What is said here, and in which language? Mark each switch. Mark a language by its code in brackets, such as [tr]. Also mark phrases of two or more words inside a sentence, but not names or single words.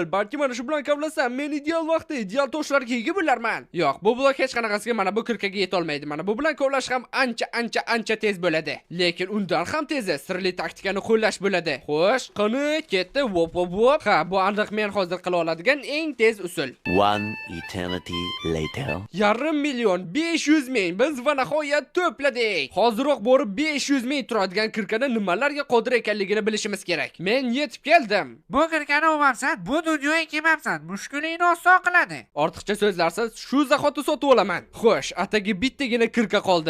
[uz] Balki mana shu bilan kavlasam, men ideal vaqtda ideal toshlarga ega bo'larman. Yo'q, bu blok hech qanaqasiga mana bu kirkaga yeta olmaydi. Mana bu bilan kavlash ham ancha tez bo'ladi. Lekin undan ham tezi sirli taktikani qo'llash bo'ladi. Xo'sh, qani ketdi. Vop. Ha, bu aniq men hozir qila oladigan eng tez usul. [en] One eternity later. [uz] 500 million, 500 ming biz va nihoyat to'pladik. Hoziroq borib 500 ming turadigan kirkani nimalarga qodir ekanligini bilishimiz kerak. Men yetib keldim. Bu kirkani olmabsan, bu dunyoga kelmabsan. Mushkulingni oson qiladi. Ortiqcha so'zlarsiz, shu zahoti sotib olaman. Xo'sh, atagi bittagina kirka qoldi.